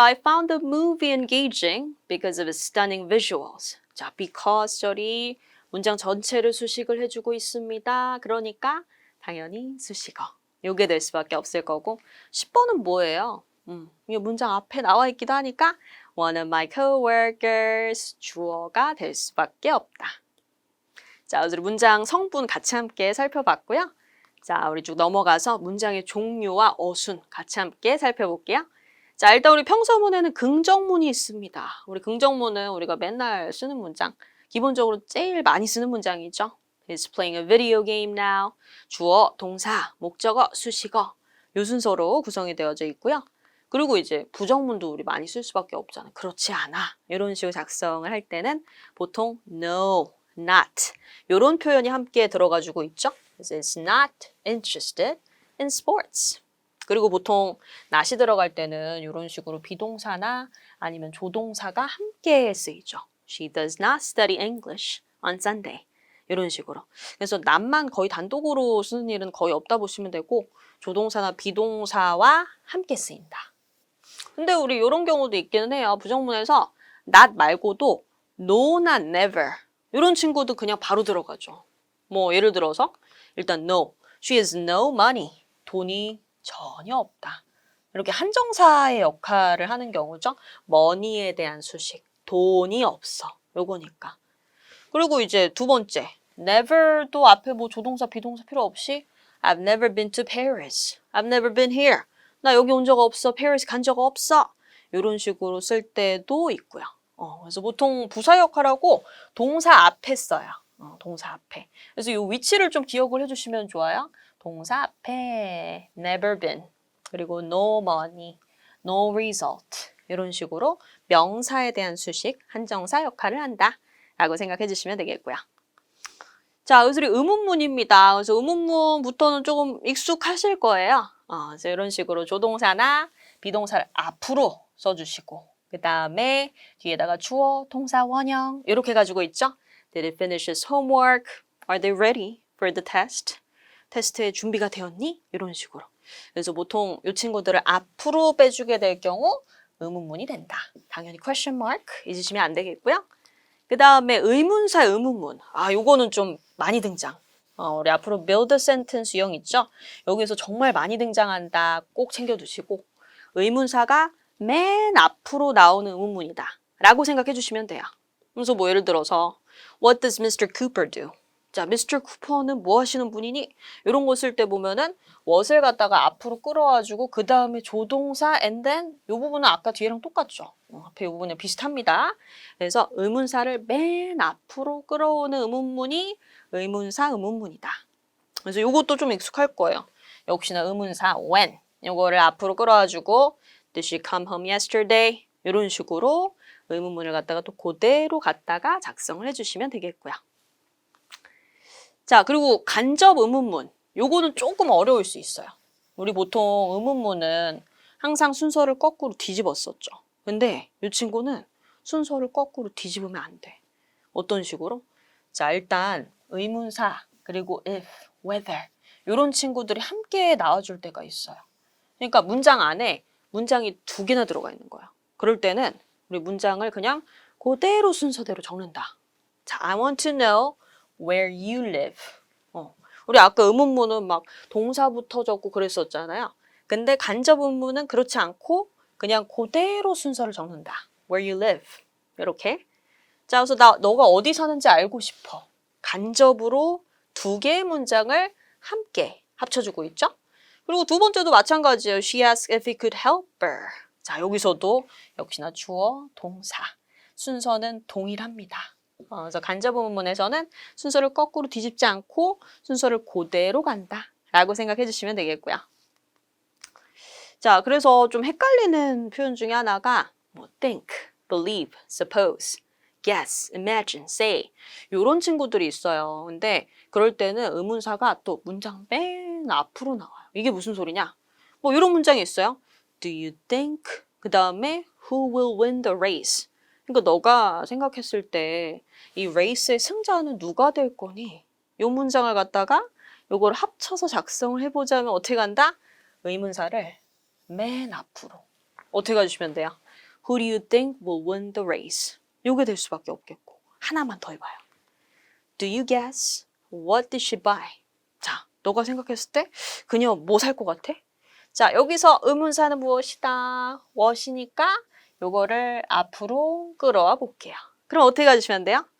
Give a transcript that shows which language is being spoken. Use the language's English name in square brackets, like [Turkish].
[English] I found the movie engaging because of its stunning visuals. [Korean] 자, because 절이 문장 전체를 수식을 해주고 있습니다. 그러니까 당연히 수식어. 요게 될 수밖에 없을 거고 10번은 뭐예요? 이게 문장 앞에 나와 있기도 하니까 [English] One of my coworkers [Korean] 주어가 될 수밖에 없다. 자, 우리 문장 성분 같이 함께 살펴봤고요. 자, 우리 쭉 넘어가서 문장의 종류와 어순 같이 함께 살펴볼게요. 자, 일단 우리 평서문에는 긍정문이 있습니다. 우리 긍정문은 우리가 맨날 쓰는 문장, 기본적으로 제일 많이 쓰는 문장이죠. [English] He's playing a video game now. [Korean] 주어, 동사, 목적어, 수식어 요 순서로 구성이 되어져 있고요. 그리고 이제 부정문도 우리 많이 쓸 수밖에 없잖아요. 그렇지 않아. 이런 식으로 작성을 할 때는 보통 no, not 이런 표현이 함께 들어가지고 있죠. [English] 그래서 is not interested in sports. [Korean] 그리고 보통 not이 들어갈 때는 이런 식으로 비동사나 아니면 조동사가 함께 쓰이죠. [English] She does not study English on Sunday. [Korean] 이런 식으로. 그래서 not만 거의 단독으로 쓰는 일은 거의 없다 보시면 되고 조동사나 비동사와 함께 쓰인다. 근데 우리 이런 경우도 있기는 해요. 부정문에서 not 말고도 no나 never 이런 친구도 그냥 바로 들어가죠. 뭐 예를 들어서 일단 [English] no, she has no money. [Korean] 돈이 전혀 없다. 이렇게 한정사의 역할을 하는 경우죠. money에 대한 수식, 돈이 없어. 요거니까. 그리고 이제 두 번째, never도 앞에 뭐 조동사, 비동사 필요 없이 [English] I've never been to Paris. I've never been here. [Korean] 나 여기 온 적 없어. 페리스 간 적 없어. 이런 식으로 쓸 때도 있고요. 그래서 보통 부사 역할하고 동사 앞에 써요. 동사 앞에. 그래서 이 위치를 좀 기억을 해주시면 좋아요. 동사 앞에 never been 그리고 no money, no result 이런 식으로 명사에 대한 수식, 한정사 역할을 한다 라고 생각해 주시면 되겠고요. 자, 그래서 의문문입니다. 그래서 의문문부터는 조금 익숙하실 거예요. 그래서 이런 식으로 조동사나 비동사를 앞으로 써주시고 그 다음에 뒤에다가 주어, 동사, 원형 이렇게 가지고 있죠. [English] Did he finish his homework? Are they ready for the test? [Korean] 테스트에 준비가 되었니? 이런 식으로. 그래서 보통 이 친구들을 앞으로 빼주게 될 경우 의문문이 된다. 당연히 question mark 잊으시면 안 되겠고요. 그 다음에 의문사 의문문. 요거는 좀 많이 등장. 우리 앞으로 [English] build a sentence [Korean] 유형 있죠? 여기서 정말 많이 등장한다. 꼭 챙겨두시고 의문사가 맨 앞으로 나오는 의문문이다. 라고 생각해 주시면 돼요. 그래서 뭐 예를 들어서 [English] What does Mr. Cooper do? 자, Mr. [Korean] Cooper는 뭐 하시는 분이니? 이런 거 쓸 때 보면은 what을 갖다가 앞으로 끌어와주고 그 다음에 조동사 [English] and then [Korean] 이 부분은 아까 뒤에랑 똑같죠. 앞에 이 부분은 비슷합니다. 그래서 의문사를 맨 앞으로 끌어오는 의문문이 의문사 의문문이다. 그래서 이것도 좀 익숙할 거예요. 역시나 의문사 [English] when [Korean] 이거를 앞으로 끌어와주고 [English] Did she come home yesterday? [Korean] 이런 식으로 의문문을 갖다가 또 그대로 갖다가 작성을 해주시면 되겠고요. 자, 그리고 간접 의문문. 요거는 조금 어려울 수 있어요. 우리 보통 의문문은 항상 순서를 거꾸로 뒤집었었죠. 근데 이 친구는 순서를 거꾸로 뒤집으면 안 돼. 어떤 식으로? 자, 일단 의문사, 그리고 if, whether 이런 친구들이 함께 나와줄 때가 있어요. 그러니까 문장 안에 문장이 2개나 들어가 있는 거야. 그럴 때는 우리 문장을 그냥 그대로 순서대로 적는다. [English] 자, I want to know where you live. [Korean] 우리 아까 의문문은 막 동사부터 적고 그랬었잖아요. 근데 간접 의문문은 그렇지 않고 그냥 그대로 순서를 적는다. [English] Where you live. 이렇게. [Korean] 자, 그래서 너가 어디 사는지 알고 싶어. 간접으로 2개의 문장을 함께 합쳐주고 있죠. 그리고 두 번째도 마찬가지예요. [English] She asked if he could help her. [Korean] 자, 여기서도 역시나 주어, 동사. 순서는 동일합니다. 그래서 간접 의문문에서는 순서를 거꾸로 뒤집지 않고 순서를 그대로 간다 라고 생각해 주시면 되겠고요. 자, 그래서 좀 헷갈리는 표현 중에 하나가 뭐 think, believe, suppose, guess, imagine, say 이런 친구들이 있어요. 근데 그럴 때는 의문사가 또 문장 맨 앞으로 나와요. 이게 무슨 소리냐? 뭐 이런 문장이 있어요. [English] Do you think? [Korean] 그 다음에 [English] who will win the race? [Korean] 그러니까 너가 생각했을 때 이 레이스의 승자는 누가 될 거니? 이 문장을 갖다가 요걸 합쳐서 작성을 해보자면 어떻게 간다? 의문사를 맨 앞으로 어떻게 가주시면 돼요? [English] Who do you think will win the race? [Korean] 요게 될 수밖에 없겠고 하나만 더 해봐요. [English] Do you guess what did she buy? [Korean] 자, 너가 생각했을 때 그녀 뭐 살 것 같아? 자, 여기서 의문사는 무엇이다? what이니까 요거를 앞으로 끌어와 볼게요. 그럼 어떻게 가주시면 돼요?